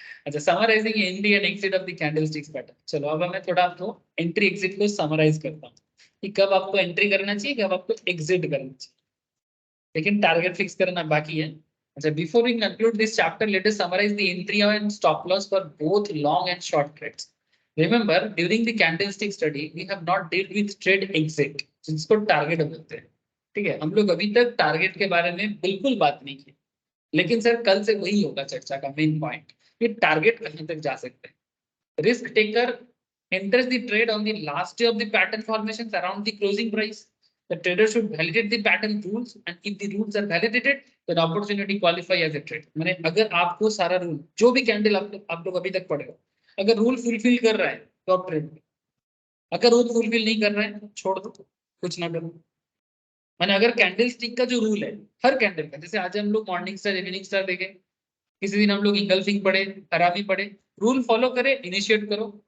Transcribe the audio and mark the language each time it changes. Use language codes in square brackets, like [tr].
[hi] अच्छा, [en] Summarising entry and exit of the candlesticks pattern. [hi] चलो अब मैं थोड़ा आपको एंट्री एग्जिट को समराइज करता हूँ कि कब आपको एंट्री करना चाहिए, कब आपको एग्जिट करना चाहिए, लेकिन टारगेट फिक्स करना बाकी है। [en] अच्छा, before we conclude this chapter, let us summarise the entry and stop loss for both long and short trades. Remember, during the candlestick study, we have not dealt with trade exit, [hi] जिसको target बोलते हैं। ठीक है, हम लोग अभी तक target के बारे में बिल्कुल बात नहीं की, लेकिन सर कल से वही होगा चर्चा का मेन पॉइंट कि टारगेट कहां तक जा सकते हैं। [en] Risk taker enters the trade on the last day of the pattern formations around the closing price. The trader should validate the pattern rules, and if the rules are validated, then opportunity qualify as a trade. [hi] माने अगर आपको सारा rule, जो भी candle आप लोग अभी तक पढ़े हो, अगर रूल फुलफिल कर रहा है तो आप ट्रेड करो, अगर रूल फुलफिल नहीं कर रहा है तो छोड़ दो, कुछ ना करो। माने अगर कैंडल स्टिक का जो रूल है, हर कैंडल का, जैसे आज हम लोग मॉर्निंग स्टार इवनिंग स्टार देखे, किसी दिन हम लोग इंगल्फिंग पढ़े, हरामी पढ़े, रूल फॉलो करे, इनिशिएट करो।